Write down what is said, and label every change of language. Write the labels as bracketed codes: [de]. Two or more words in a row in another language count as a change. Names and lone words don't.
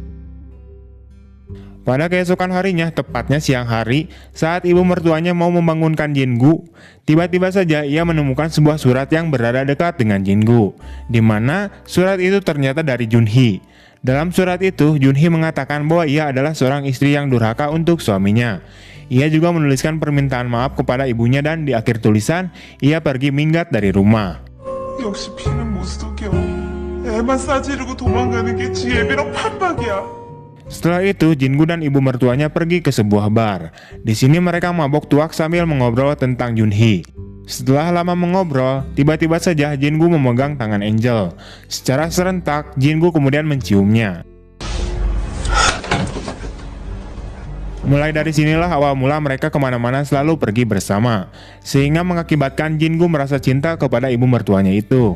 [id] Pada keesokan harinya, tepatnya siang hari, saat ibu mertuanya mau membangunkan Jin-gu, tiba-tiba saja ia menemukan sebuah surat yang berada dekat dengan Jin-gu, di mana surat itu ternyata dari Junhee. Dalam surat itu, Junhee mengatakan bahwa ia adalah seorang istri yang durhaka untuk suaminya. Ia juga menuliskan permintaan maaf kepada ibunya dan di akhir tulisan, ia pergi minggat dari rumah. [ko] 역시 피는 못 속여. 애만 싸지르고 도망가는 게 지혜비랑 판박이야. [id] Setelah itu, Jin-gu dan ibu mertuanya pergi ke sebuah bar. Di sini mereka mabok tuak sambil mengobrol tentang Junhee. Setelah lama mengobrol, tiba-tiba saja Jin-gu memegang tangan Angel. Secara serentak, Jin-gu kemudian menciumnya. Mulai dari sinilah awal mula mereka kemana-mana selalu pergi bersama, sehingga mengakibatkan Jin-gu merasa cinta kepada ibu mertuanya itu.